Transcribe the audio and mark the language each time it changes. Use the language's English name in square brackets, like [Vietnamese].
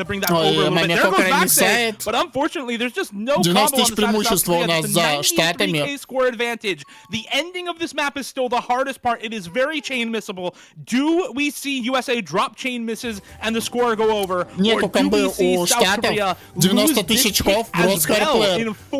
[Russian] Ой, Маме Кокера миссает. 90 тысяч преимущества у нас за Штатами. [English] The ending of this map is still the hardest part. It is very chain missable. Do we see USA drop chain misses and the score go over? [Russian] Нету комбы у Штатов. 90 тысяч очков в Росхайрплеер.